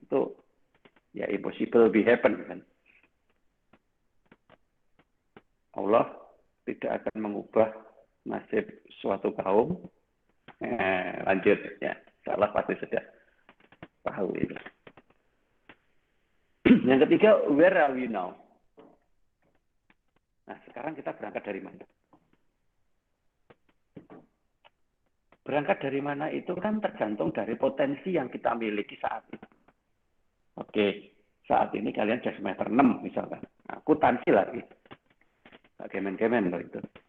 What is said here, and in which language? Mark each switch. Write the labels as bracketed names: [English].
[Indonesian] Itu ya [English] impossible be happen [Indonesian] kan. Allah tidak akan mengubah nasib suatu kaum. Lanjut ya, salah pasti sudah tahu itu. Yang ketiga, [English] where are we now? [Indonesian] Nah, sekarang kita berangkat dari mana? Berangkat dari mana itu kan tergantung dari potensi yang kita miliki saat ini. Oke, saat ini kalian sudah semester 6 misalkan. Akuntansi lagi. Kemen-kemen loh itu.